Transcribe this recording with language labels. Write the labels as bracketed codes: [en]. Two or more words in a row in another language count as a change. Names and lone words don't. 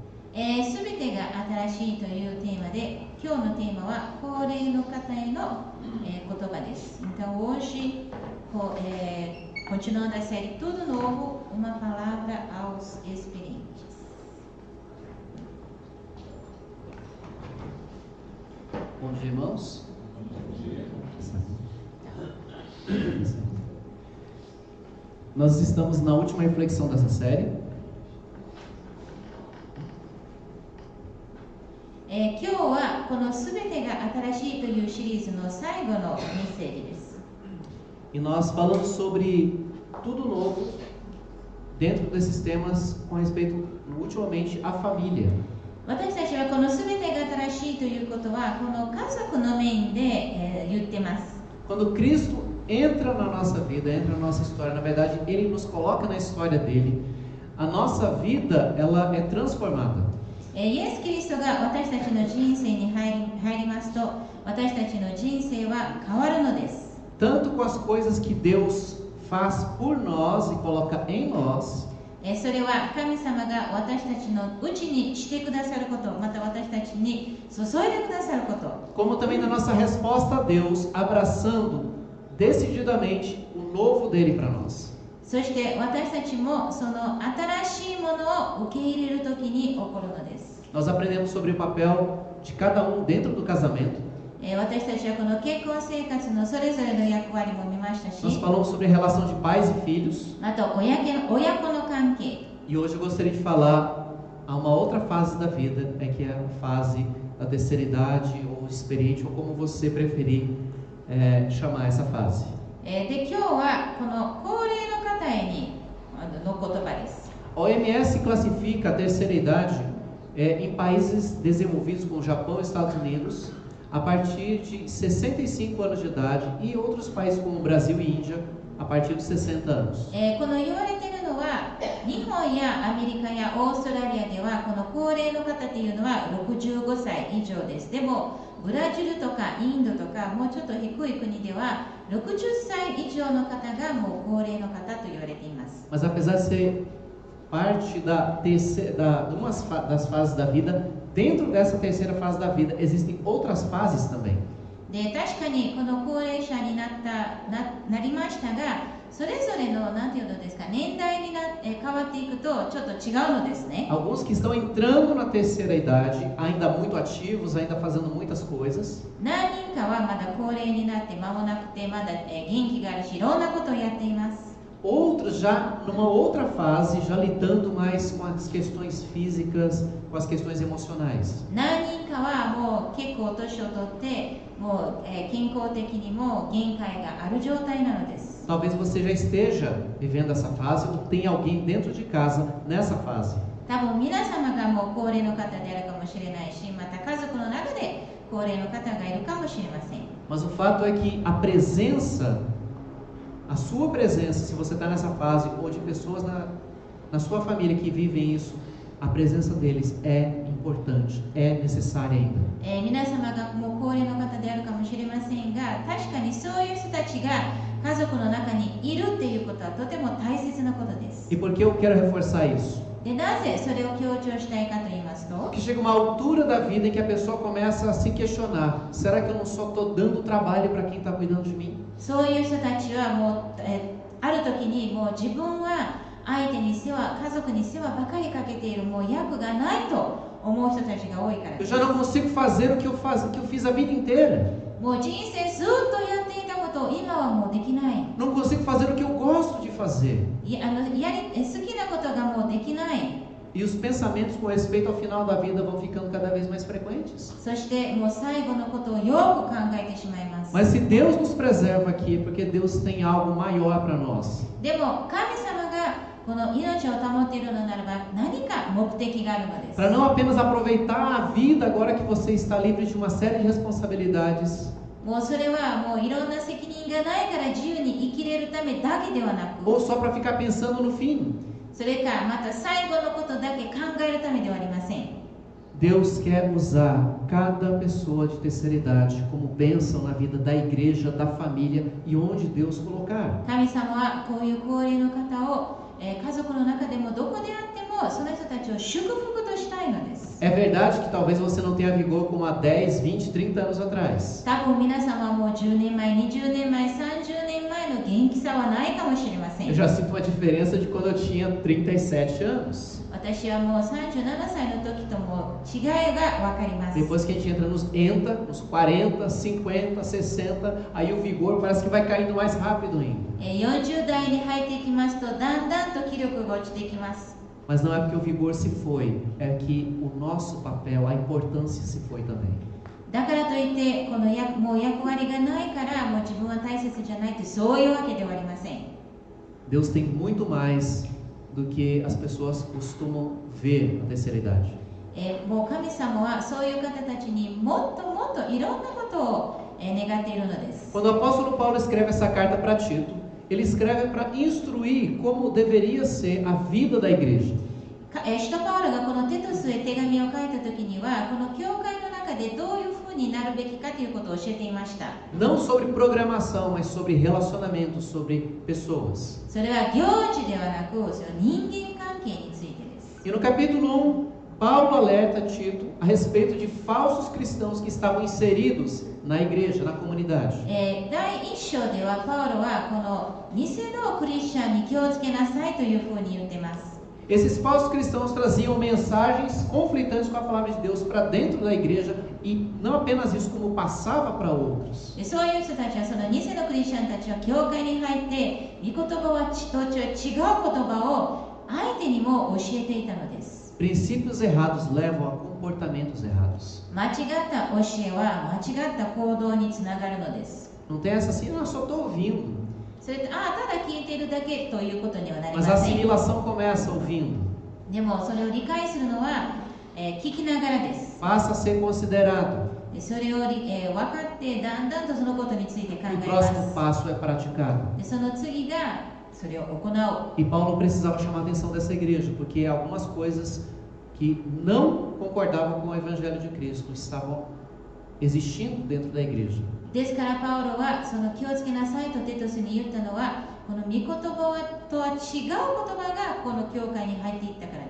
[ja] すべてが新しいというテーマで、今日のテーマは高齢の方への、言葉です。 [pt] Então hoje continuando a série Tudo Novo, uma palavra aos experientes. Bom dia, irmãos. Nós estamos na última reflexão dessa série. [ja] 今日はこのすべてが新しいというシリーズの最後のメッセージです。 [pt] E nós falamos sobre tudo novo dentro desses temas com respeito, ultimamente, à família. [ja] 私たちはこのすべてが新しいということはこの家族の面で、言ってます。 [pt] Quando Cristo entra na nossa vida, entra na nossa história, na verdade, Ele nos coloca na história dele, a nossa vida, ela é transformada. [ja] イエス・キリストが私たちの人生に入りますと、私たちの人生は変わるのです。 [pt] Tanto com as coisas que Deus faz por nós e coloca em nós, [ja] それは神様が私たちのうちにしてくださること、また私たちに注いでくださること。 [pt] como também na nossa resposta a Deus, abraçando decididamente o novo dele para nós. [ja] そして私たちもその新しいものを受け入れるときに起こるのです。 [pt] Nós aprendemos sobre o papel de cada um dentro do casamento. [ja] 私たちはこの結婚生活のそれぞれの役割も見ましたし、 [pt] Nós falamos sobre a relação de pais e filhos. [ja] あと親子の関係。 [pt] E hoje eu gostaria de falar a uma outra fase da vida, que é a fase da terceira idade ou experiente, ou como você preferir chamar essa fase. [ja] で今日はこの高齢の方への言葉です。 [pt] A OMS classifica a terceira idade em países desenvolvidos como Japão e Estados Unidos a partir de 65 anos de idade e outros países como Brasil e Índia a partir de 60 anos. [ja] この言われているのは日本やアメリカやオーストラリアではこの高齢の方っていうのは65歳以上です。でもブラジルとかインドとかもうちょっと低い国では60歳以上の方がもう高齢の方と言われています。 [pt] Mas apesar de ser parte das fases da vida, dentro dessa terceira fase da vida existem outras fases também. [ja] で確かにこの高齢者になりましたが、それぞれのなんていうのですか、年代に変わっていくとちょっと違うのですね。 [pt] Alguns que estão entrando na terceira idade, ainda muito ativos, ainda fazendo muitas coisas. [ja] 何人かはまだ高齢になって間もなくてまだ元気があるし、いろんなことをやっています。 [pt] Outros já numa outra fase, já lidando mais com as questões físicas, com as questões emocionais. [ja] 何人かはもう結構年を取ってもう、健康的にも限界がある状態なのです。 [pt] Talvez você já esteja vivendo essa fase ou tenha alguém dentro de casa nessa fase. [ja] 多分皆様がもう高齢の方であるかもしれないし、また家族の中で高齢の方がいるかもしれません。 [pt] Mas o fato é que a sua presença, se você está nessa fase, ou de pessoas na sua família que vivem isso, a presença deles é importante, é necessária ainda. [ja] 皆様がもう高齢の方であるかもしれませんが、確かにそういう人たちが家族の中にいるっていうことはとても大切なことです。 [pt] E por que eu quero reforçar isso? [ja] でなぜそれを強調したいかと言いますと、 [pt] Porque chega uma altura da vida em que a pessoa começa a se questionar: será que eu não só estou dando trabalho para quem está cuidando de mim? [ja] そういう人たちはもう、ある時にもう自分は相手に世話、家族に世話ばかりかけている、もう役がないと思う人たちが多いからで [pt] Eu [ja] す。 [pt] já não consigo fazer o que eu fiz a vida inteira. [ja] もう人生ずっとやっていたことを今はもうできない。 [pt] Não consigo fazer o que eu gosto de fazer. [ja] 好きなことがもうできない。 [pt] E os pensamentos com respeito ao final da vida vão ficando cada vez mais frequentes. [ja] そしてもう最後のことをよく考えてしまいます。 [pt] Mas se Deus nos preserva aqui, porque Deus tem algo maior para nós. [ja] でも神様がこの命を保っているのならば何か目的があるのです。 [pt] Para não apenas aproveitar a vida agora que você está livre de uma série de responsabilidades. [ja] もうそれはもういろんな責任がないから自由に生きれるためだけではなく、 [pt] Ou só para ficar pensando no fim. [ja] それかまた最後のことだけ考えるためではありません。 [pt] Deus quer usar cada pessoa de terceira idade como bênção na vida da igreja, da família e onde Deus colocar. [ja] 神様はこういう高齢の方を、家族の中でもどこであってもその人たちを祝福としたいのです。 [pt] É verdade que talvez você não tenha vigor como há 10, 20, 30 anos atrás. [ja] 多分皆さんはもう10年前、20年前、30年前の元気さはないかもしれません。 [pt] Eu já sinto uma diferença de quando eu tinha 37 anos. [ja] 私はもう37歳の時とも違いが分かります。 [pt] Depois que a gente entra nos 40, 50, 60, aí o vigor parece que vai caindo mais rápido ainda. [ja] 40 代に入っていきますと、だんだんと気力が落ちていきます。 [pt] Mas não é porque o vigor se foi, é que o nosso papel, a importância se foi também. [ja] だからといってもう役割がないからもう自分は大切じゃないってそういうわけではありません。 [pt] Deus tem muito mais do que as pessoas costumam ver na terceira idade. [ja] もう神様はそういう方たちにもっともっといろんなことを願っているのです。 [pt] Quando o apóstolo Paulo escreve essa carta para Tito, ele escreve para instruir como deveria ser a vida da igreja. [ja] 使徒パウロがこのテトスへ手紙を書いた時にはこの教会の中でどういうふうになるべきかということを教えていました。 [pt] Não sobre programação, mas sobre relacionamento, sobre pessoas. [ja] それは行事ではなくその人間関係についてです。 [pt] E no capítulo 1, Paulo alerta Tito a respeito de falsos cristãos que estavam inseridos na igreja, na comunidade. [ja] 第一章ではパウロはこの偽のクリスチャンに気をつけなさいというふうに言っています。 [pt] Esses falsos cristãos traziam mensagens conflitantes com a palavra de Deus para dentro da igreja e não apenas isso, como passava para outros. [ja] そういう人たちはその偽のクリスチャンたちは教会に入って御言葉は違う言葉を相手にも教えていたのです。 [pt] Princípios errados levam a comportamentos errados. [ja] 間違った教えは間違った行動につながるのです。 [pt] Não tem essa assim, não, só estou ouvindo. [ja] それとただ聞いているだけということにはなりま [pt] Mas a [ja] せん。 [pt] assimilação começa ouvindo. [ja] でもそれを理解するのは、聞きながらです。 [pt] Passa a ser considerado. [ja] でそれを、分かってだんだんとそのことについて考 [pt] E [ja] え [pt] o [ja] ま [pt] próximo [ja] す。 [pt] passo é praticado. [ja] でその次がそれを行う。 [pt] E Paulo precisava chamar a atenção dessa igreja, porque algumas coisas que não concordavam com o evangelho de Cristo estavam existindo dentro da igreja. [ja] ですからパウロはその気をつけなさいとテトスに言ったのはこの御言葉とは違う言葉がこの教会に入っていったからで